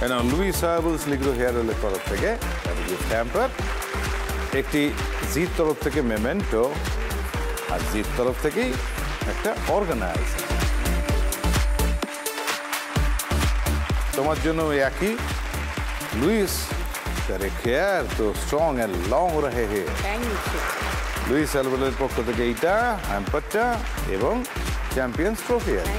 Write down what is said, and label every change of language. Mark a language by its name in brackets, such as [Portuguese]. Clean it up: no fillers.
[Bangla] Luis হার্বলস লিগ্রো hair অয়েলের তরফ থেকে গিফট হ্যাম্পার, একটি জির তরফ থেকে মেমেন্টো, আর জির তরফ থেকেই একটা অর্গানাইজার। তোমার জন্য একই, [Hindi] লুইস तेरे हेयर तो [English] strong and long [Hindi] रहे हैं। [Bangla] লুইস হার্বলের পক্ষ থেকে এইটা হ্যাম্পারটা এবং চ্যাম্পিয়ন্স ট্রফি।